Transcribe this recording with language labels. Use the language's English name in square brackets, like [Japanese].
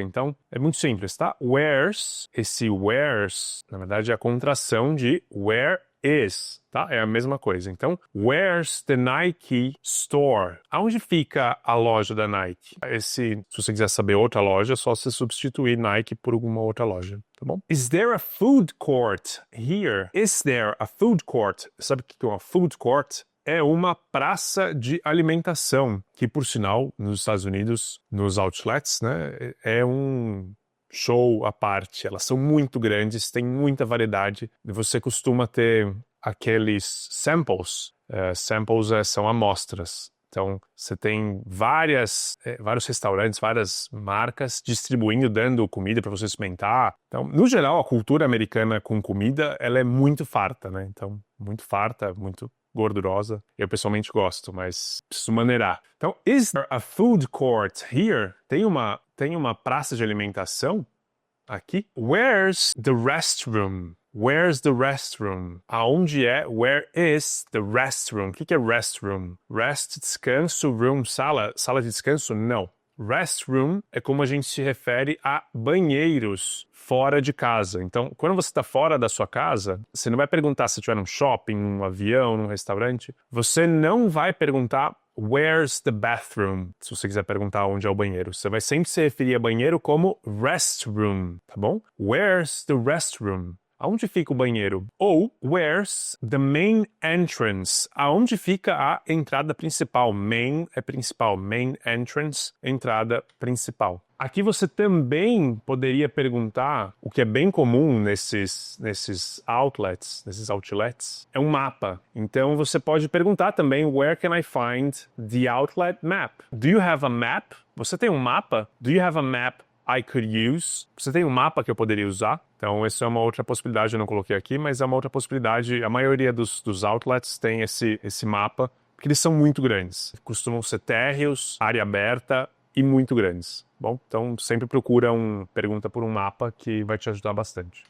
[Portuguese] Então, é muito simples, tá? Where's, esse where's, na verdade é a contração de where is, tá? É a mesma coisa. Então, [English] where's the Nike store? [Portuguese] Aonde fica a loja da Nike? Se você quiser saber outra loja, é só você substituir Nike por alguma outra loja, tá bom? [English] Is there a food court here? Is there a food court? [Portuguese] Sabe o que é uma food court? É uma praça de alimentação, que por sinal, nos Estados Unidos, nos outlets, né, é um show à parte. Elas são muito grandes, tem muita variedade. Você costuma ter aqueles samples. Samples são amostras. Então, você tem vários restaurantes, várias marcas distribuindo, dando comida para você experimentar. Então, no geral, a cultura americana com comida, ela é muito farta, né? Então, muito farta, muito gordurosa. Eu pessoalmente gosto, mas preciso maneirar. [English] Então, is there a food court here? [Portuguese] Tem uma praça de alimentação aqui? [English] Where's the restroom? Where's the restroom? [Portuguese] Aonde é? [English] Where is the restroom? [Portuguese] O que é restroom? Rest, descanso, room, sala. Sala de descanso? Não. Restroom é como a gente se refere a banheiros fora de casa. Então, quando você está fora da sua casa, você não vai perguntar se estiver num shopping, num avião, num restaurante. Você não vai perguntar [English] where's the bathroom, [Portuguese] se você quiser perguntar onde é o banheiro. Você vai sempre se referir a banheiro como restroom, tá bom? [English] Where's the restroom? [Portuguese] Aonde fica o banheiro? [English] Ou, where's the main entrance? [Portuguese] Aonde fica a entrada principal? Main é principal. Main entrance, entrada principal. Aqui você também poderia perguntar, o que é bem comum nesses outlets, é um mapa. Então você pode perguntar também, [English] where can I find the outlet map? Do you have a map? [Portuguese] Você tem um mapa? [English] Do you have a map I could use? [Portuguese] Você tem um mapa que eu poderia usar? Então, essa é uma outra possibilidade, eu não coloquei aqui, mas é uma outra possibilidade. A maioria dos outlets tem esse mapa, porque eles são muito grandes. Costumam ser térreos, área aberta e muito grandes. Bom, então sempre procura pergunta por um mapa que vai te ajudar bastante.